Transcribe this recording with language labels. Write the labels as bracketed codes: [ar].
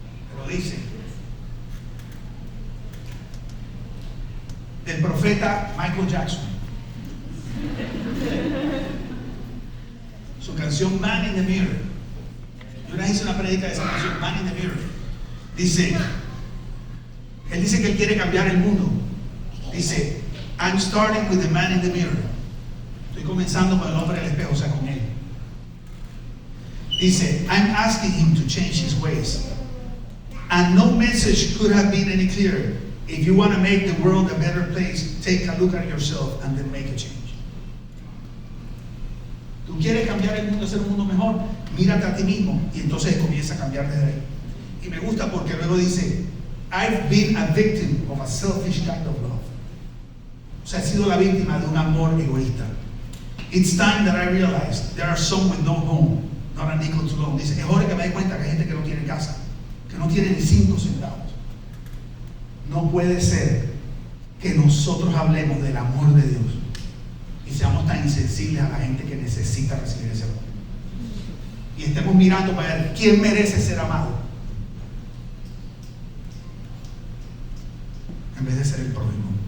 [es] Pero dice del profeta Michael Jackson. Su canción Man in the Mirror. Yo una vez hice una prédica de esa canción, Man in the Mirror. Dice, él dice que él quiere cambiar el mundo. [en] Dice, I'm starting with the man in the mirror. [es] Estoy comenzando con el hombre del espejo, o sea, con él. [en] Dice, I'm asking him to change his ways. And no message could have been any clearer. If you want to make the world a better place, take a look at yourself and then make a change. [es] ¿Tú quieres cambiar el mundo, hacer un mundo mejor? Mírate a ti mismo y entonces comienza a cambiar desde ahí. Y me gusta porque luego dice, [en] I've been a victim of a selfish kind of love. [es] O sea, he sido la víctima de un amor egoísta. [en] It's time that I realized there are some with no home, not an equal to loan. [es] Dice, es hora que me dé cuenta que hay gente que no tiene casa, que no tiene ni 5 centavos. No puede ser que nosotros hablemos del amor de Dios y seamos tan insensibles a la gente que necesita recibir ese amor. Y estemos mirando para ver quién merece ser amado, en vez de ser el prójimo.